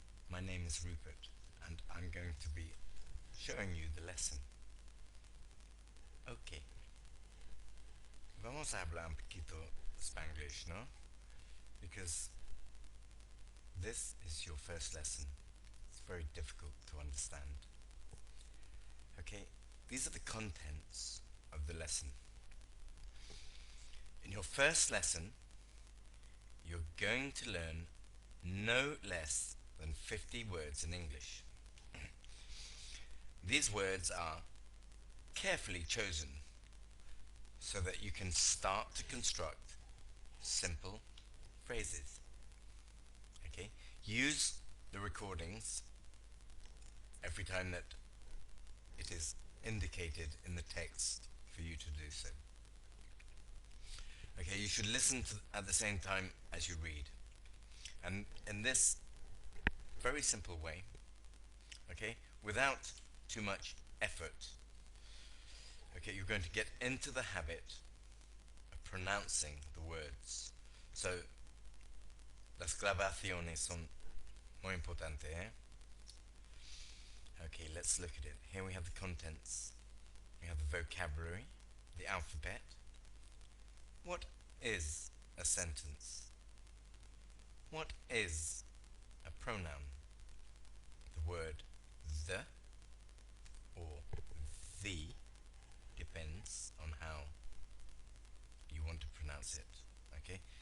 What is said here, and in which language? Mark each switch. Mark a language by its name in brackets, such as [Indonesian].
[English] My name is Rupert, and I'm going to be showing you the lesson. [Spanish] Ok, vamos a hablar un poquito Spanglish, ¿no? [English] Because this is your first lesson. It's very difficult to understand. Okay, these are the contents of the lesson. In your first lesson, you're going to learn no less than 50 words in English. These words are carefully chosen so that you can start to construct simple phrases. Okay? Use the recordings every time that it is indicated in the text for you to do so. Okay, you should listen at the same time as you read. And in this very simple way, okay, without too much effort, okay, you're going to get into the habit of pronouncing the words. [Spanish] So, las grabaciones son muy importante, eh? [English] Okay, let's look at it. Here we have the contents. We have the vocabulary, the alphabet. What is a sentence? What is a pronoun? The word the or the depends on how you want to pronounce it. Okay?